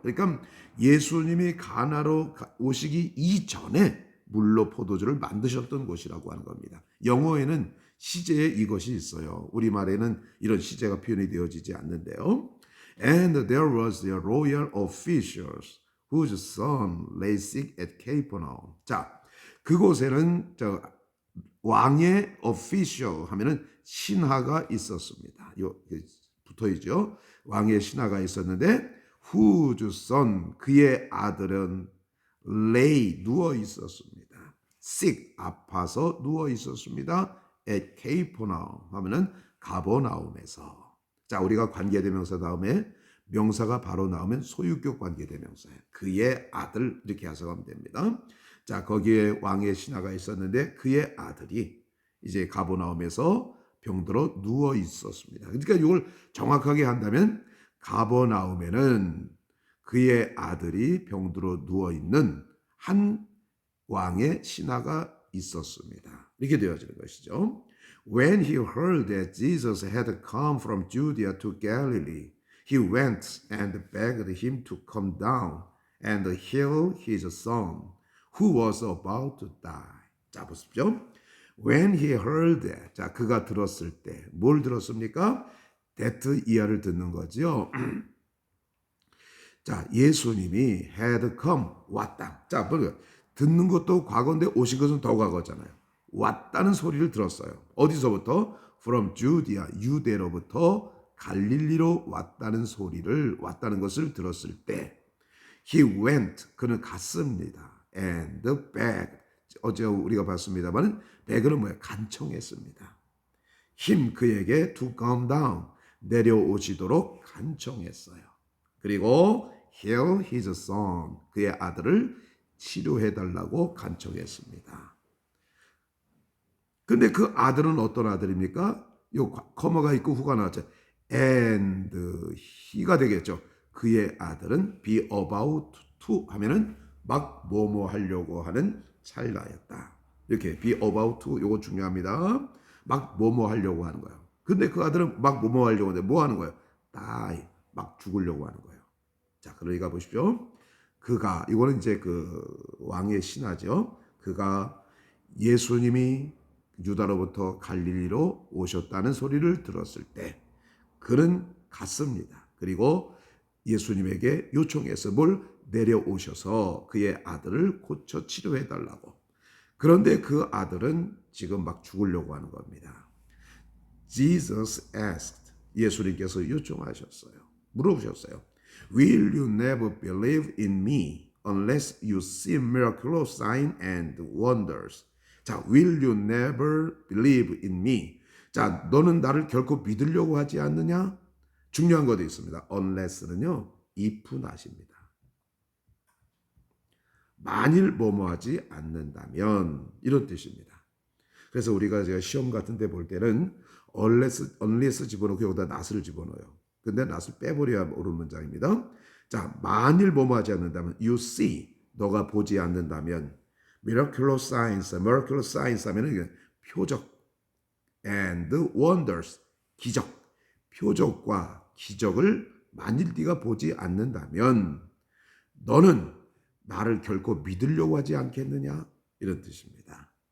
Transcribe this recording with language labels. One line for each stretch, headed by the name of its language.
Korean: 그러니까 예수님이 가나로 오시기 이전에 물로 포도주를 만드셨던 곳이라고 하는 겁니다. 영어에는 시제에 이것이 있어요. 우리말에는 이런 시제가 표현이 되어지지 않는데요.
English: And there was the royal officials whose son lay sick at Capernaum.
Korean: 자, 그곳에는 왕의 official 하면은 신하가 있었습니다. 요 붙어 있죠. 왕의 신하가 있었는데
English: whose son
Korean: 그의 아들은 lay 누워 있었습니다. sick 아파서 누워 있었습니다.
English: at Capernaum
Korean: 하면은 가버나움에서. 자, 우리가 관계대명사 다음에 명사가 바로 나오면 소유격 관계대명사예요. 그의 아들 이렇게 해석하면 됩니다. 자, 거기에 왕의 신하가 있었는데 그의 아들이 이제 가버나움에서 병들어 누워 있었습니다. 그러니까 이걸 정확하게 한다면 가버나움에는 그의 아들이 병들어 누워 있는 한 왕의 신하가 있었습니다. 이렇게 되어지는 것이죠.
English: When he heard that Jesus had come from Judea to Galilee, he went and begged him to come down and heal his son, who was about to die.
Korean: 자, 보십시오.
English: When he heard that,
Korean: 자, 그가 들었을 때, 뭘 들었습니까? that 이하를 듣는 거죠. 자, 예수님이
English: had come,
Korean: 왔다. 자, 듣는 것도 과거인데 오신 것은 더 과거잖아요. 왔다는 소리를 들었어요. 어디서부터?
English: From Judea,
Korean: 유대로부터 갈릴리로 왔다는 것을 들었을 때
English: he went,
Korean: 그는 갔습니다.
English: and begged,
Korean: 어제 우리가 봤습니다만 beg은 뭐예요? 간청했습니다. him, 그에게
English: to come down,
Korean: 내려오시도록 간청했어요. 그리고
English: heal his son,
Korean: 그의 아들을 치료해달라고 간청했습니다. 근데 그 아들은 어떤 아들입니까? 요 커머가 있고 후가 나왔죠. and he가 되겠죠. 그의 아들은
English: be about to
Korean: 하면은 막 뭐뭐 하려고 하는 찰나였다. 이렇게
English: be about to,
Korean: 요거 중요합니다. 막 뭐뭐 하려고 하는 거예요. 근데 그 아들은 막 뭐뭐 하려고 하는데 뭐 하는 거예요? die, 막 죽으려고 하는 거예요. 자, 그러니까 보십시오. 그가, 이거는 이제 그 왕의 신하죠. 그가 예수님이 유다로부터 갈릴리로 오셨다는 소리를 들었을 때 그는 갔습니다. 그리고 예수님에게 요청해서 뭘 내려오셔서 그의 아들을 고쳐 치료해 달라고. 그런데 그 아들은 지금 막 죽으려고 하는 겁니다.
English: Jesus asked,
Korean: 예수님께서 요청하셨어요. 물어보셨어요.
English: Will you never believe in me unless you see miraculous signs and wonders? 자, will you never believe in me?
Korean: 자, 너는 나를 결코 믿으려고 하지 않느냐? 중요한 것도 있습니다. unless는요, if not입니다. 만일 뭐뭐하지 않는다면 이런 뜻입니다. 그래서 우리가 제가 시험 같은 데 볼 때는 unless 집어넣고 여기다 not을 집어넣어요. 근데 not을 빼버려야 옳은 문장입니다. 자, 만일 뭐뭐하지 않는다면
English: you see,
Korean: 너가 보지 않는다면
English: miraculous signs
Korean: 하면은 표적
English: and wonders,
Korean: 기적, 표적과 기적을 만일 네가 보지 않는다면 너는 나를 결코 믿으려고 하지 않겠느냐? 이런 뜻입니다.